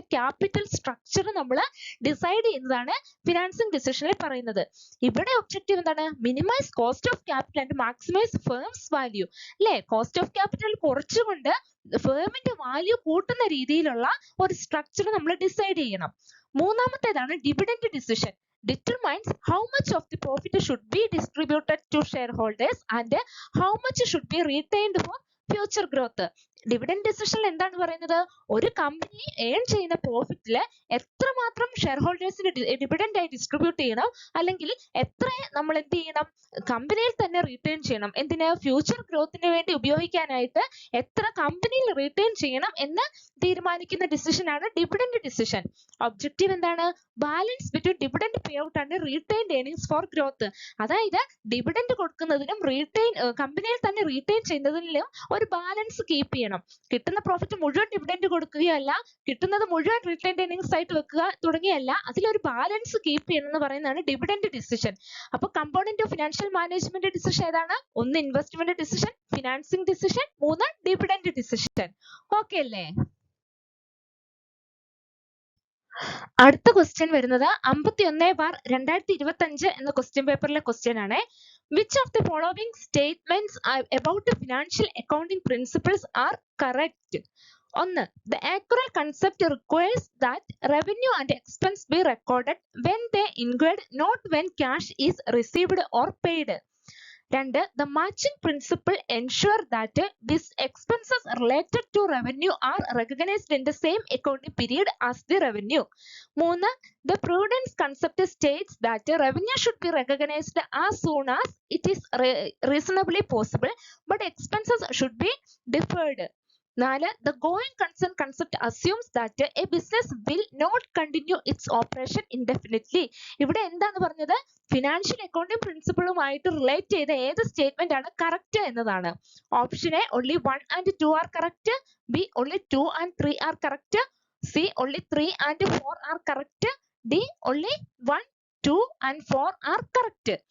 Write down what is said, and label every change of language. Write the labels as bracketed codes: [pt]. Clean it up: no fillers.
[ml] Capital structure നമ്മൾ decide ചെയ്യുന്നതാണ് financing ഡിസിഷനിൽ പറയുന്നത്. ഇവിടെ ഒബ്ജക്റ്റീവ് എന്താണ്? [en] Minimise cost of capital and maximise firms value. [ml] അല്ലേ? കോസ്റ്റ് ഓഫ് ക്യാപിറ്റൽ കുറച്ചുകൊണ്ട് ഫേമിന്റെ വാല്യൂ കൂട്ടുന്ന രീതിയിലുള്ള ഒരു സ്ട്രക്ചർ നമ്മൾ ഡിസൈഡ് ചെയ്യണം. മൂന്നാമത്തേതാണ് dividend decision. [en] Determines how much of the profit should be distributed to shareholders and how much should be retained for future growth. [ml] Dividend ഡിസിഷനിൽ എന്താണ് പറയുന്നത്? ഒരു കമ്പനി ഏൺ ചെയ്യുന്ന പ്രോഫിറ്റിൽ എത്രമാത്രം ഷെയർ ഹോൾഡേഴ്സിന് ഡിവിഡൻഡ് ആയി ഡിസ്ട്രിബ്യൂട്ട് ചെയ്യണം, അല്ലെങ്കിൽ എത്ര നമ്മൾ എന്ത് ചെയ്യണം? കമ്പനിയിൽ തന്നെ റീറ്റെയിൻ ചെയ്യണം. എന്തിന്? ഫ്യൂച്ചർ ഗ്രോത്തിന് വേണ്ടി ഉപയോഗിക്കാനായിട്ട് എത്ര കമ്പനിയിൽ റീറ്റെയിൻ ചെയ്യണം എന്ന് തീരുമാനിക്കുന്ന ഡിസിഷനാണ് ഡിവിഡൻഡ് ഡിസിഷൻ. ഒബ്ജക്റ്റീവ് എന്താണ്? [en] Balance between dividend pay out and retained earnings for growth. [ml] അതായത് ഡിവിഡൻഡ് കൊടുക്കുന്നതിനും കമ്പനിയിൽ തന്നെ റീറ്റെയിൻ ചെയ്യുന്നതിലും ഒരു ബാലൻസ് കീപ്പ് ചെയ്യണം. കിട്ടുന്ന പ്രോഫിറ്റ് മുഴുവൻ ഡിവിഡൻഡ് കൊടുക്കുകയല്ല, കിട്ടുന്നത് മുഴുവൻ റീറ്റെയിൻഡ് ഏർണിംഗ്സ് ആയിട്ട് വെക്കുക തുടങ്ങിയല്ല. അതിലൊരു ബാലൻസ് കീപ്പ് ചെയ്യണം എന്ന് പറയുന്നതാണ് ഡിവിഡൻഡ് ഡിസിഷൻ. അപ്പൊ [en] component of financial management decision [ml] ഏതാണ്? ഒന്ന് ഇൻവെസ്റ്റ്മെന്റ് ഡിസിഷൻ, ഫിനാൻസിംഗ് ഡിസിഷൻ, മൂന്ന് ഡിവിഡൻഡ് ഡിസിഷൻ. ഓക്കെ അല്ലേ? അടുത്ത ക്വസ്റ്റ്യൻ വരുന്നത് 51/2025 എന്ന ക്വസ്റ്റ്യൻ പേപ്പറിലെ ക്വസ്റ്റ്യൻ ആണ്. [en] Which of the following statements about the financial accounting principles are correct? [ml] ഒന്ന്, [en] the accurate concept requires that revenue and expense be recorded when they incurred, not when cash is received or paid. 2. The matching principle ensure that these expenses related to revenue are recognized in the same accounting period as the revenue. 3. The prudence concept states that revenue should be recognized as soon as it is reasonably possible, but expenses should be deferred. 4. The going concern concept assumes that a business will not continue its operation indefinitely. [ml] ഇവിടെ എന്താണ് പറഞ്ഞത്? Financial accounting പ്രിൻസിപ്പിളുമായിട്ട് relate ചെയ്ത ഏത് statement ആണ് correct എന്നതാണ്. [en] Option A only 1 and 2 are correct, B only 2 and 3 are correct, C only 3 and 4 are correct, D only 1, 2 and 4 are correct.